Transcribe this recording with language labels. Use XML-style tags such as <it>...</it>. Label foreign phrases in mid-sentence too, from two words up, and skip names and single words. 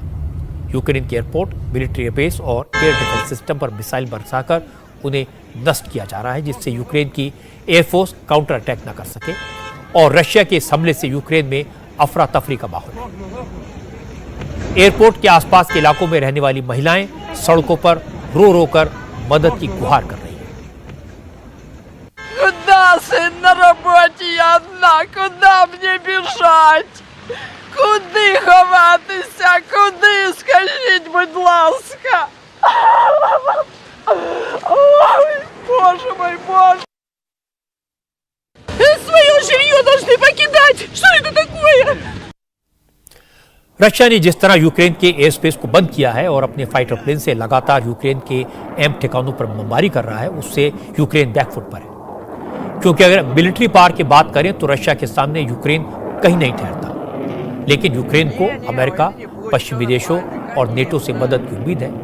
<hi>यूक्रेन के एयरपोर्ट,</hi> <en>military base</en> <hi>और</hi> <en>air defense system</en> <hi>पर मिसाइल बरसाकर उन्हें नष्ट किया जा रहा है, जिससे यूक्रेन की एयरफोर्स</hi> <en>counter attack</en> <hi>न कर सके और रशिया के इस हमले से यूक्रेन में अफरा तफरी का माहौल है। एयरपोर्ट के आसपास के इलाकों में रहने वाली महिलाएं सड़कों पर रो रो कर मदद की गुहार कर रही हैं।</hi> <ru>Куда, сын, на работе я одна? Куда мне бежать?</ru> <uk>Куди ховатися? Куди? Скажіть, будь ласка. Ой,</uk> <ru>Боже мой,</ru> <uk>Боже.</uk> <ru>Свое жилье должны покидать. Что это такое?</ru> <hi>रशिया ने जिस तरह यूक्रेन के</hi> <en>air space</en> <hi>को बंद किया है और अपने</hi> <en>fighter plane</en> <hi>से लगातार यूक्रेन के अहम ठिकानों पर बमबारी कर रहा है, उससे यूक्रेन बैकफुट पर है। क्योंकि अगर</hi> <en>military power</en> <hi>की बात करें तो रशिया के सामने यूक्रेन कहीं नहीं ठहरता, लेकिन यूक्रेन को अमेरिका, पश्चिमी देशों और नेटो से मदद की उम्मीद है।</hi>